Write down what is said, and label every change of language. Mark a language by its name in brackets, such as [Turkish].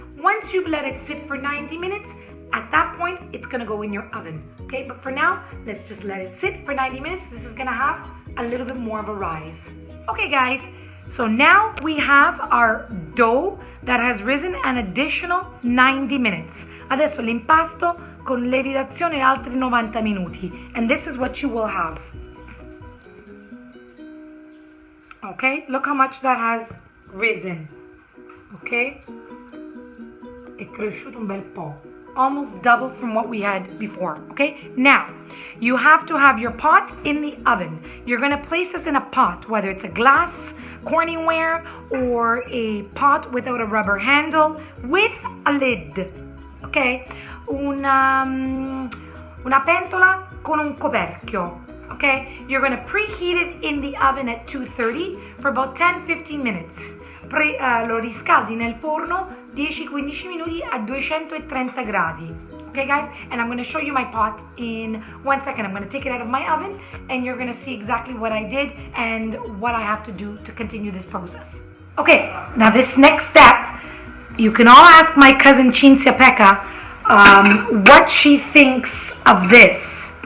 [English] Once you've let it sit for 90 minutes, at that point, it's gonna go in your oven, okay? But for now, let's just let it sit for 90 minutes. This is gonna have a little bit more of a rise. Okay, guys, so now we have our dough that has risen an additional 90 minutes. [Italian] Adesso l'impasto con lievitazione altri 90 minuti. [English] And this is what you will have. Okay, look how much that has risen. Okay? [Italian] È cresciuto un bel po'. [English] Almost double from what we had before. Okay, now you have to have your pot in the oven. You're gonna place this in a pot, whether it's a glass Corningware or a pot without a rubber handle with a lid. [Italian] Okay, una pentola con un coperchio. [English] Okay, you're gonna preheat it in the oven at 230 for about 10-15 minutes. [Italian] Lo riscaldi nel forno 10-15 minuti a 230 gradi. [English] Okay guys, and I'm going to show you my pot in 1 second. I'm going to take it out of my oven and you're going to see exactly what I did and what I have to do to continue this process. Okay, now this next step, you can all ask my cousin Cinzia Pekka what she thinks of this.